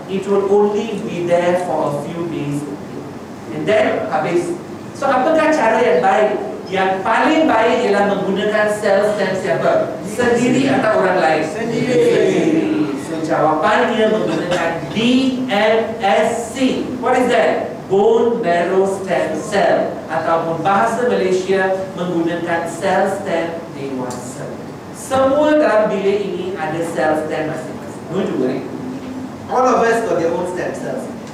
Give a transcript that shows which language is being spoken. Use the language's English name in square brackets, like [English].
[English] It will only be there for a few days. And then [Malay] habis. So apakah cara yang baik? Yang paling baik ialah menggunakan sel stem siapa? Sendiri atau orang lain? Sendiri. So jawapannya menggunakan BMSC. [English] What is that? Bone marrow stem cell, [Malay] ataupun bahasa Malaysia menggunakan sel stem dewasa. Semua dalam bilik ini ada sel stem masing-masing. [English] Don't worry. All of us got their own stem cells.